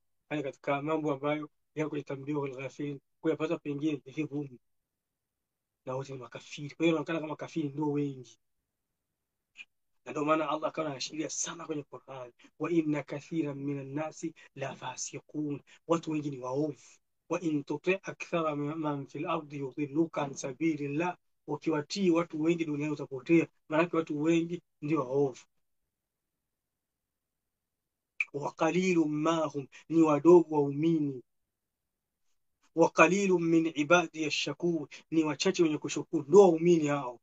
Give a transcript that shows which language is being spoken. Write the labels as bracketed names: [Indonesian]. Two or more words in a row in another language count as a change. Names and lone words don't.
[Swahili] Haya katika mambo ambayo yako kwenye Tanbih al-Ghafilin, kuyapata pengine ni vigumu, na wote ni makafiri. Kwa hiyo inaonekana kama makafiri ndio wengi, na ndio maana Allah akawa anaashiria sana kwenye Qur'an, [Arabic] وإن كثيرا من الناس لفاسقون, [Swahili] watu wengi ni waovu. [Arabic] وإن تطع أكثر من في الأرض يضلوك عن سبيل الله, [Swahili] ukiwatii watu wengi duniani utapotea. Maana watu wengi ndio waovu. [Arabic] وقليل ما هم, [Swahili] ni wadogo waumini. [Arabic] وقليل من عبادي الشكور, [Swahili] ni wachache wenye kushukuru, ndio waumini hao.